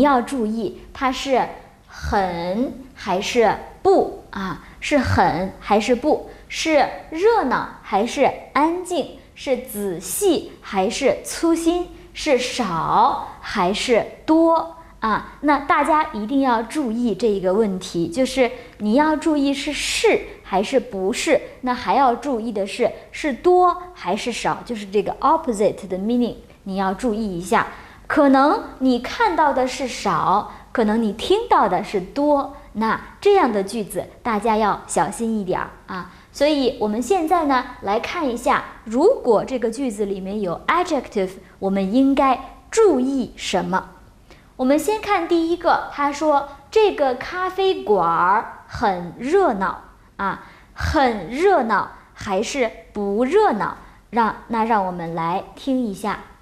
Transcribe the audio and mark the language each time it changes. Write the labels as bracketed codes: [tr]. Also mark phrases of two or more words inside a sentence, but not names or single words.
[zh] 要注意它是很還是不是很還是不，是熱鬧還是安靜，是仔細還是粗心，是少還是多那大家一定要注意這一個問題，就是你要注意是還是不是，那還要注意的是多還是少，就是這個 opposite 的 meaning 你要注意一下。可能你看到的是少，可能你听到的是多，那這樣的句子大家要小心一點所以我們現在呢，來看一下，如果這個句子裡面有 adjective，我們應該注意什麼？我們先看第一個，他說這個咖啡館很熱鬧很熱鬧還是不熱鬧？讓我們來聽一下。